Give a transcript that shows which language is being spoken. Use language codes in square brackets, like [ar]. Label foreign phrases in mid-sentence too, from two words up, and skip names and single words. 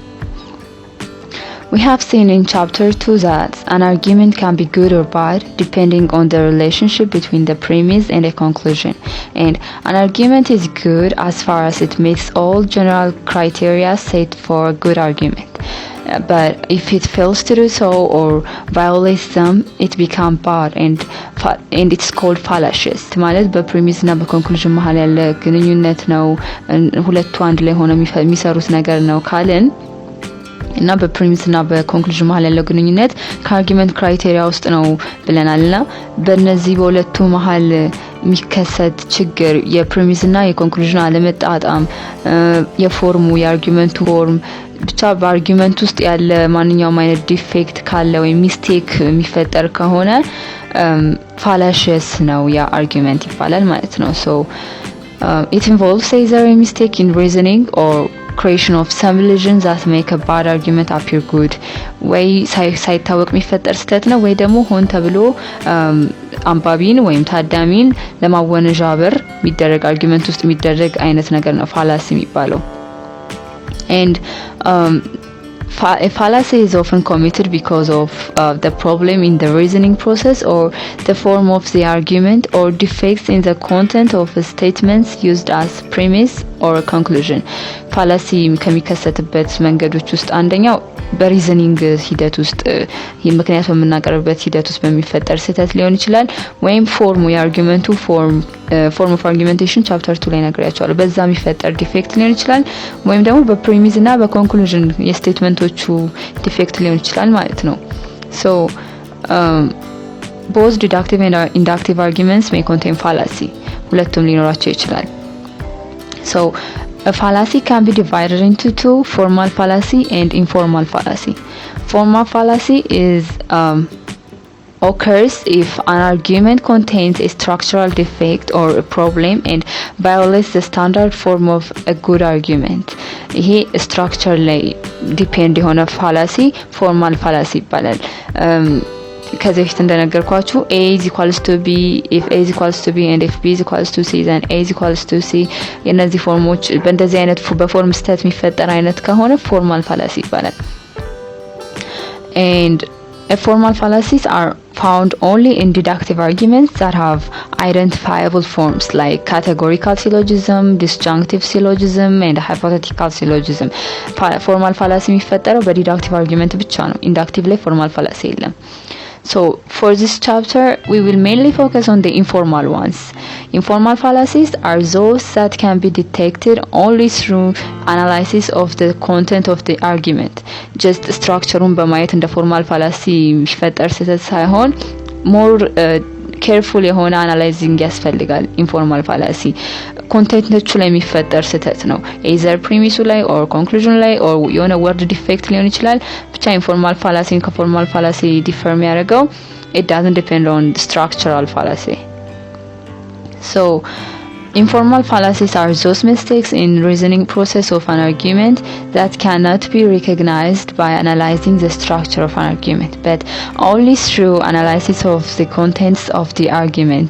[en] We have seen in chapter 2 that an argument can be good or bad depending on the relationship between the premise and the conclusion. And an argument is good as far as it meets all general criteria set for a good argument. But if it fails to do so or violates them, it becomes bad and it's called fallacious. [am] ማለት በፕሪሚስ እና በኮንክሉዥን መሃል ያለ ግንኙነት ነው፣ ሁለቱ አንድ ላይ ሆነው የሚሰሩት ነገር ነው ካልን እና በፕሪሚስ እና በኮንክሉዥን መሃል ያለው ግንኙነት ከአርጊመንት ክራይቴሪያ ውስጥ ነው ብለናልና በእነዚህ በሁለቱ መሃል የሚከሰት ችግር የፕሪሚስ እና የኮንክሉዥን አለመጣጣም የፎርሙ የአርጊመንቱ ፎርም ብቻ በአርጊመንት ውስጥ ያለ ማንኛውም አይነት ዲፌክት ካለ ወይ ሚስቴክ የሚፈጠር ከሆነ fallacious ነው ያ አርጊመንት ይባላል ማለት ነው። [en] So it involves either a mistake in reasoning or creation of some illusions that make a bad argument appear good. [am] ወይ ሳይታወቅ የሚፈጠር ስህተት ነው ወይ ደግሞ ሆን ተብሎ አንባቢን ወይም ታዳሚን ለማወነጃበር የሚደረግ አርጊመንት ውስጥ የሚደረግ አይነት ነገር ነው fallacy የሚባለው። [en] And a fallacy is often committed because of the problem in the reasoning process or the form of the argument or defects in the content of the statements used as premise or conclusion. [am] fallacy ከሚከሰትበት መንገዶች ውስጥ አንደኛው በሪዝኒንግ ሂደት ውስጥ ምክንያት በመናገርበት ሂደት ውስጥ በሚፈጠር ስህተት ሊሆን ይችላል ወይም ፎርሙ የአርጊመንቱ [en] form of argumentation [am] ቻፕተር 2 ላይ ነግሬያቸዋለሁ በዛ የሚፈጠር ዲፌክት ሊሆን ይችላል ወይም ደግሞ በፕሪሚስ እና በኮንክሉዥን የስቴትመንቶቹ ዲፌክት ሊሆን ይችላል ማለት ነው። [en] So both deductive and inductive arguments may contain fallacy. [am] ሁለቱም ሊኖራቸው ይችላል። [en] So a fallacy can be divided into two, formal fallacy and informal fallacy. Formal fallacy is occurs if an argument contains a structural defect or a problem and violates the standard form of a good argument. [am] ይሄ structure ላይ depend የሆነ fallacy [en] formal fallacy [am] ይባላል። ከዚህ በፊት እንደነገርኳችሁ [en] a is equals to b if a is equals to b and if b is equals to c then a is equals to c [am] የነዚህ ፎርሞች በእንደዚህ አይነት በፎርም ስህተት የሚፈጠር አይነት ከሆነ [en] formal fallacy [am] ይባላል። [en] And formal fallacies are found only in deductive arguments that have identifiable forms like categorical syllogism, disjunctive syllogism and hypothetical syllogism. Formal fallacy [am] የሚፈጠረው በዲዳክቲቭ አርጊመንት ብቻ ነው። ኢንዳክቲቭ ላይ [en] formal fallacy የለም። So for this chapter we will mainly focus on the informal ones. Informal fallacies are those that can be detected only through analysis of the content of the argument. Just structureun [am] በማየት እንደ [en] formal fallacy [am] የሚፈጠር ስህተት ሳይሆን [en] more careful [am] የሆነ analyzing ያስፈልጋል። [en] informal fallacy [am] ኮንቴንቶቹ ላይ የሚፈጠር ስህተት ነው። either ፕሪሚሱ ላይ [en] or conclusion [am] ላይ or የሆነ [en] word defect [am] ሊሆን ይችላል። ብቻ [en] informal fallacy [am] ከ [en] formal fallacy [am] differ የሚያደርገው [en] it doesn't depend on structural fallacy. So informal fallacies are those mistakes in reasoning process of an argument that cannot be recognized by analyzing the structure of an argument, but only through analysis of the contents of the argument.